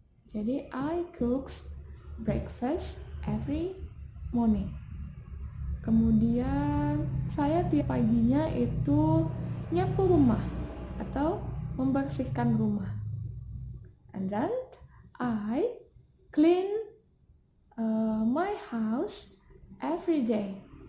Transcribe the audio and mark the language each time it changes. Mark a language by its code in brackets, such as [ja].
[en] Jadi I cooks breakfast every morning. [id] Kemudian saya tiap paginya itu nyapu rumah atau membersihkan rumah. [en] And then I clean my house every day.